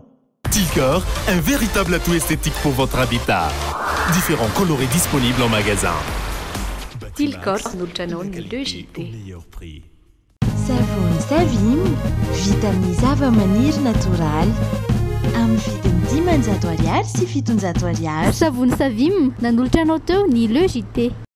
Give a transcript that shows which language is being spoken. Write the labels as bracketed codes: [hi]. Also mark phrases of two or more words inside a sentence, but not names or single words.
[fr] Tilcor, un véritable atout esthétique pour votre habitat. Différents coloris disponibles en magasin. [mg] Tilcor manolotra anao ny LEJT. Savony Savim, vita amin'ny zava-maniry natoraly. Amin'ny vidiny 500 ariary sy 700 ariary. Savony Savim nanolotra anao teo ny LEJT.